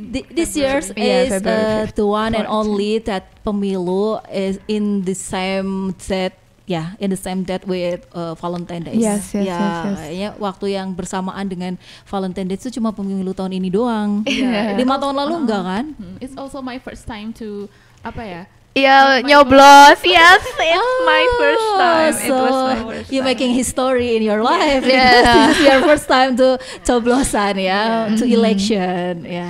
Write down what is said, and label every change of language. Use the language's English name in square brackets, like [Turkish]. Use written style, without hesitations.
[English] This year's is the one and only that pemilu is in the same set. In the same date with Valentine Days. Yes. [Indonesian] Kayaknya waktu yang bersamaan dengan Valentine Days itu cuma pemilu tahun ini doang. 5 tahun lalu enggak kan? [English] It's also my first time to nyoblos. Yes, it's my first time. So it was my first you're time. making history in your life. This is your first time to coblosan to election.